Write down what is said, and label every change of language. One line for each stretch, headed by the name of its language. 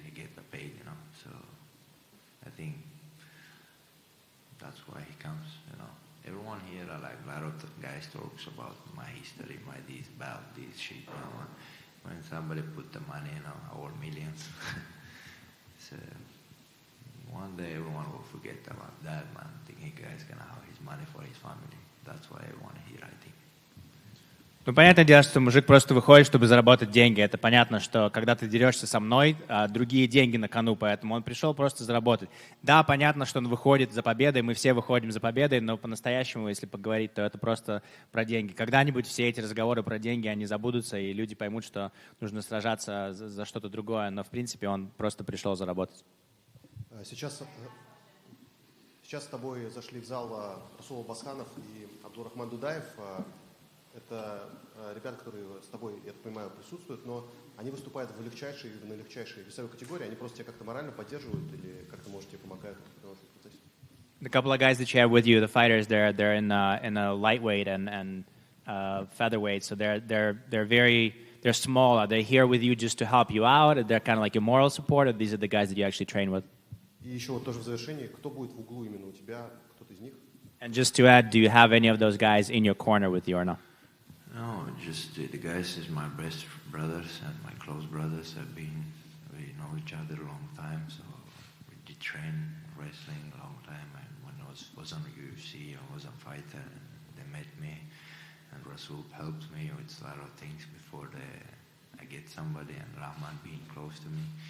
English: He get paid, So I think that's why he comes, Everyone here are like a lot of guys talks about my history, my this, about this shit. When somebody put the money, our millions. So one day everyone will forget about that, man. Thinking guy's gonna have his money for his family. That's why everyone here, I think.
Russian: Ну, понятное дело, что мужик просто выходит, чтобы заработать деньги. Это понятно, что когда ты дерешься со мной, другие деньги на кону, поэтому он пришел просто заработать. Да, понятно, что он выходит за победой, мы все выходим за победой, но по-настоящему, если поговорить, то это просто про деньги. Когда-нибудь все эти разговоры про деньги, они забудутся, и люди поймут, что нужно сражаться за что-то другое, но в принципе он просто пришел заработать. Сейчас с тобой зашли в зал Расул Басханов и Абдурахман Дудаев. Это ребята, которые с тобой, я так понимаю, присутствуют, но они выступают на легчайшей весовой категории, они просто тебя как-то морально поддерживают или как-то, может, тебе помогают в этом процессе?
English: The couple of guys that you have with you, the fighters, they're in a lightweight and featherweight, so they're small. Are they here with you just to help you out? They're kind of like your moral support, or these are the guys that you actually train with?
Russian: И еще вот тоже в завершении, кто будет в углу именно у тебя, кто-то из них?
English: And just to add, do you have any of those guys in your corner with you or not? No, because the guys is my best brothers and my close brothers. We know each other a long time, so we did train wrestling a long time. And when I was on UFC, I was a fighter, and they met me, and Rasul helped me with a lot of things before I get somebody, and Rahman being close to me.